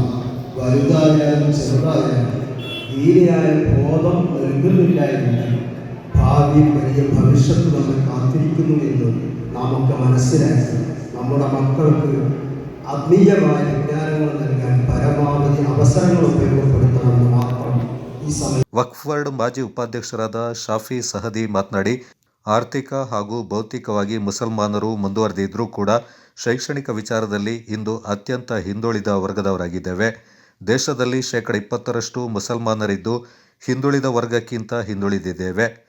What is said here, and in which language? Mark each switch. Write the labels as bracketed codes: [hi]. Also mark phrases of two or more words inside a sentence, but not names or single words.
[ml] വലുതായാലും ചെറുതായാലും ധീരയായ ബോധം നൽകുന്നില്ല എങ്കിൽ ഭാവിയിൽ വലിയ ഭവിഷ്യത്ത് നമ്മെ കാത്തിരിക്കുന്നു എന്ന് നമുക്ക് മനസ്സിലാക്കി നമ്മുടെ മക്കൾക്ക് ആത്മീയമായ വിജ്ഞാനങ്ങൾ നൽകാൻ പരമാവധി അവസരങ്ങൾ ഉപയോഗപ്പെടുത്തണമെന്ന് മാത്രം [kn] ಈ ಸಮಯ. ವಕ್ಫ್ ಬೋರ್ಡ್ ಮಾಜಿ ಉಪಾಧ್ಯಕ್ಷರಾದ ಶಾಫಿ ಸಹದಿ ಮಾತನಾಡಿ, ಆರ್ಥಿಕ ಹಾಗೂ ಭೌತಿಕವಾಗಿ ಮುಸಲ್ಮಾನರು ಮುಂದುವರೆದಿದ್ರೂ ಕೂಡ ಶೈಕ್ಷಣಿಕ ವಿಚಾರದಲ್ಲಿ ಇಂದು ಅತ್ಯಂತ ಹಿಂದುಳಿದ ವರ್ಗದವರಾಗಿದ್ದೇವೆ. ದೇಶದಲ್ಲಿ 20% ಮುಸಲ್ಮಾನರಿದ್ದು ಹಿಂದುಳಿದ ವರ್ಗಕ್ಕಿಂತ ಹಿಂದುಳಿದಿದ್ದೇವೆ.